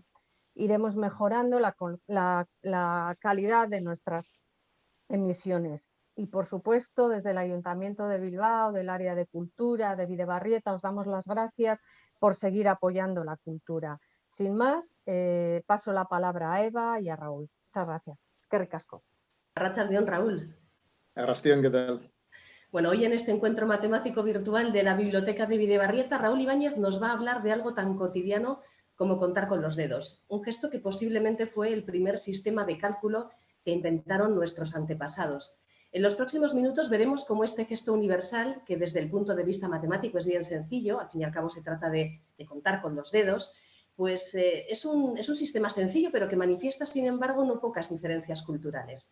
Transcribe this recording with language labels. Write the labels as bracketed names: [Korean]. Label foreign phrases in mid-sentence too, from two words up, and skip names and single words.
[Spanish] Iremos mejorando la calidad de nuestras emisiones. Y, por supuesto, desde el Ayuntamiento de Bilbao, del área de cultura, de Bidebarrieta, os damos las gracias por seguir apoyando la cultura. Sin más, paso la palabra a Eva y a Raúl. Muchas gracias. [Basque] Eskerrik asko. Arratsaldeon, Raúl. Arratsaldeon, [Spanish] ¿qué tal? Bueno, hoy en este encuentro matemático virtual de la Biblioteca de Bidebarrieta, Raúl Ibáñez nos va a hablar de algo tan cotidiano como contar con los dedos. Un gesto que posiblemente fue el primer sistema de cálculo que inventaron nuestros antepasados. En los próximos minutos veremos cómo este gesto universal, que desde el punto de vista matemático es bien sencillo, al fin y al cabo se trata de contar con los dedos, pues es un sistema sencillo, pero que manifiesta, sin embargo, no pocas diferencias culturales.